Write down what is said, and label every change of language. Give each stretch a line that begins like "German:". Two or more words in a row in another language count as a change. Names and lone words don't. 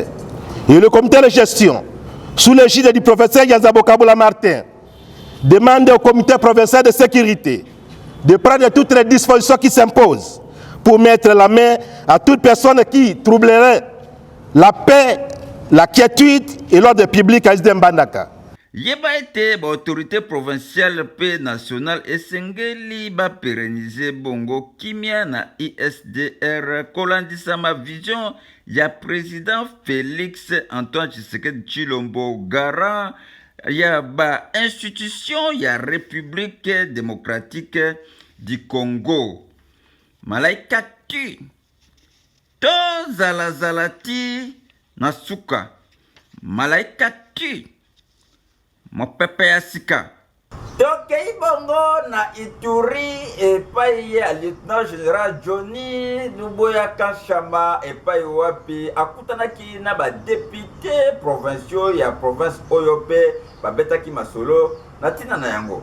French: Et le comité de gestion, sous l'égide du professeur Yazabo Kaboula Martin, demande au comité provincial de sécurité de prendre toutes les dispositions qui s'imposent pour mettre la main à toute personne qui troublerait la paix, la quiétude et l'ordre public à l'ISDR Mbandaka.
Lingala: Yeba ete ba
French: autorité provinciale
Lingala: pe nationale esengeli ba pérenniser bongo kimia na ISDR kolandisa ma vision ya président Félix Antoine Tshisekedi Tshilombo garant ya ba institution ya République démocratique du Congo. Malaika tu tozalazala ti na suka malaika tu mopepe ya sika. tokei bongo na Ituri epai ya
French: lieutenant général
Lingala: Johnny Luboya Kanshama epai wapi akutanaki na ba
French: député provinciaux
Lingala: ya province oyo pe babetaki masolo na tina na yango.